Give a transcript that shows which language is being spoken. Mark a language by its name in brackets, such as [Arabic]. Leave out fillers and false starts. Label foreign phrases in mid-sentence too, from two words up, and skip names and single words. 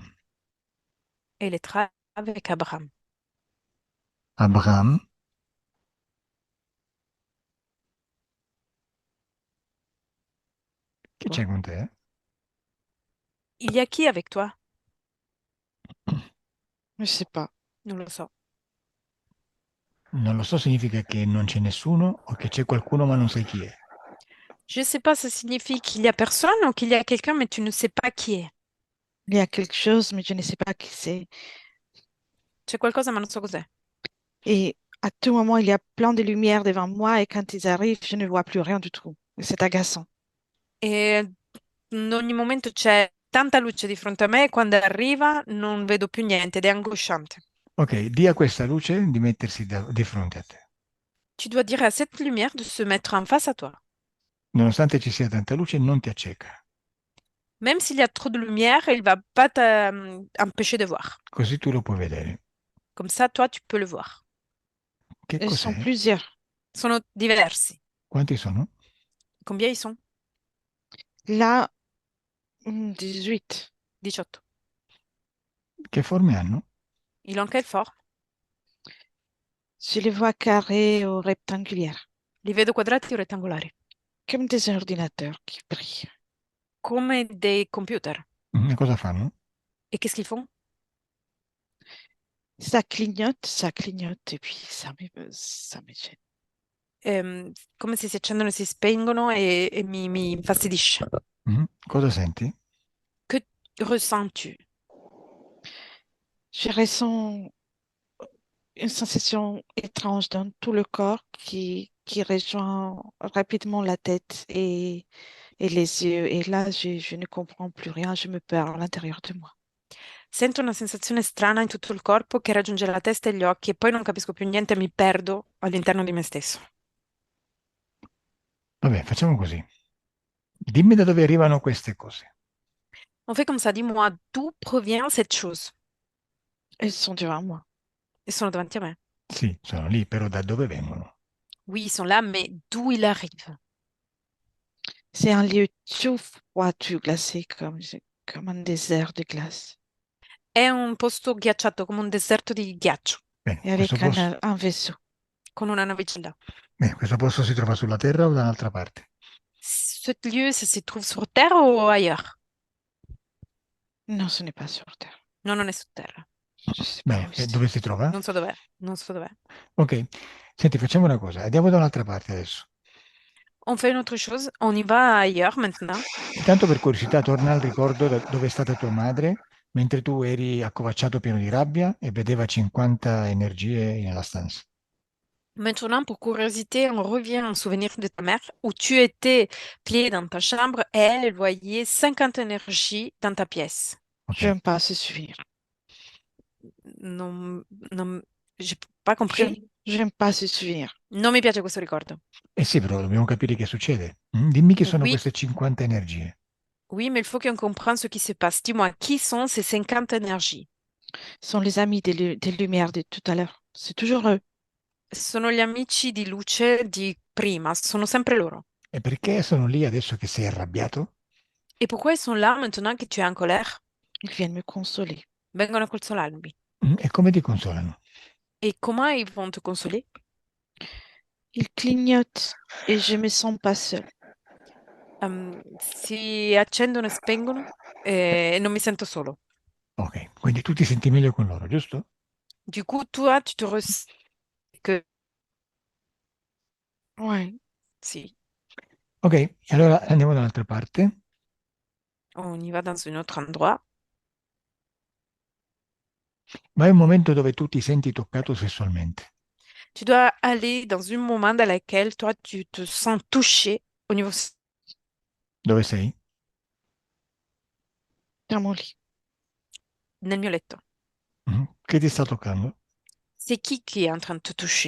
[French] Et les traits avec Abraham. Abraham, [Italian] che c'è con te? [French] Il y a qui avec toi? Je sais pas. [Italian] Non lo so. Non lo so significa che non c'è nessuno o che c'è qualcuno ma non sai chi è. [French] Je sais pas, ça signifie qu'il y a personne ou qu'il y a quelqu'un, mais tu ne sais pas qui est. Il y a quelque chose, mais je ne sais pas qui c'est. [Italian] C'è qualcosa, ma non so cos'è. [French] Et à tout moment, il y a plein de lumière devant moi et quand ils arrivent, je ne vois plus rien du tout. Et c'est agaçant. [Italian] E in ogni momento c'è tanta luce di fronte a me e quando arriva non vedo più niente ed è angosciante. Ok, di a questa luce di mettersi di fronte a te. [French] Tu dois dire à cette lumière de se mettre en face à toi. [Italian] Nonostante ci sia tanta luce, non ti acceca. [French] Même s'il y a trop de lumière, il va pas t'empêcher de voir. [Italian] Così tu lo puoi vedere. [French] Comme ça, toi, tu peux le voir. [Italian] Che [French] Ils sont [Italian] cos'è? [French] plusieurs. [Italian] Sono diversi. Quanti sono? [French] Combien ils sont? Là, 18. 18. [Italian] Che forme hanno? [French] Il en quelle forme? Je les vois carrés ou rectangulaires, [Italian] Li vedo quadrati o rettangolari, [French] comme des ordinateurs qui brillent. [Italian] come dei computer. E cosa fanno? [French] Et qu'est-ce qu'ils font? Ça clignote, et puis ça me gêne. [Italian] Come se si accendono e si spengono e mi infastidisce. Cosa senti? [French] Que ressens-tu? Je ressens une sensation étrange dans tout le corps qui rejoint rapidement la tête et les yeux. Et là, je ne comprends plus rien, je me perds à l'intérieur de moi. [Italian] Sento una sensazione strana in tutto il corpo che raggiunge la testa e gli occhi e poi non capisco più niente e mi perdo all'interno di me stesso. Vabbè, facciamo così. Dimmi da dove arrivano queste cose. [French] On fait comme ça, dis-moi d'où provient cette chose? Elles sont devant moi. Ils sont [Italian] davanti a me. Sì, sono lì, però da dove vengono? [French] Oui, ils sont là, mais d'où ils arrivent? C'est un lieu tout froid, tout glacé, comme un désert de glace. [Italian] È un posto ghiacciato come un deserto di ghiaccio, Bene, [French] Et avec un vaisseau. [Italian] con una navicella. questo posto si trova sulla Terra o da un'altra parte? [French] Ce lieu, ça se trouve sur Terre ou ailleurs? Non, ce n'est pas sur Terre. [Italian] No, non è su Terra. [French] Je sais pas [Italian] Bene, [French] où [Italian] e [French] c'est. [Italian] dove si trova? Non so dov'è, non so dov'è. Ok, senti, facciamo una cosa, andiamo da un'altra parte adesso. [French] On fait une autre chose, on y va ailleurs maintenant. [Italian] Intanto per curiosità torna al ricordo dove è stata tua madre mentre tu eri accovacciato pieno di rabbia e vedeva 50 energie nella stanza. [French] Maintenant, pour curiosité, on revient en souvenir de ta mère où tu étais plié dans ta chambre et elle voyait 50 énergies dans ta pièce. Ok? J'aime pas ce souvenir. Non, non, j'ai pas compris. J'aime pas ce souvenir. [Italian] Non mi piace questo ricordo. Eh sì, però dobbiamo capire che succede. Dimmi chi sono [French] Oui, [Italian] queste 50 energie. [French] oui, mais il faut qu'on comprenne ce qui se passe. Dis-moi, qui sont ces 50 énergies? Ce sont les amis des lumières de tout à l'heure. C'est toujours eux. [Italian] Sono gli amici di luce di prima, sono sempre loro. E perché sono lì adesso che sei arrabbiato? [French] Et pourquoi ils sont là maintenant que tu es en colère? Ils viennent me consoler. [Italian] Vengono a consolarmi. E come ti consolano? [French] Et comment ils vont te consoler? Ils clignotent et je me sens pas seule. [Italian] Si accendono e spengono e non mi sento solo. Ok, Quindi tu ti senti meglio con loro, giusto? [French] Du coup, toi, tu te ressens que Ouais. [Italian] si, Ok, e allora andiamo dall'altra parte. [French] on y va dans un autre endroit. [Italian] Ma è un momento dove tu ti senti toccato sessualmente. [French] Tu dois aller dans un moment dans lequel toi, tu te sens touché au niveau [Italian] Dove sei? [French] Dans mon lit. [Italian] nel mio letto. Che ti sta toccando? [French] C'est qui est en train de te toucher?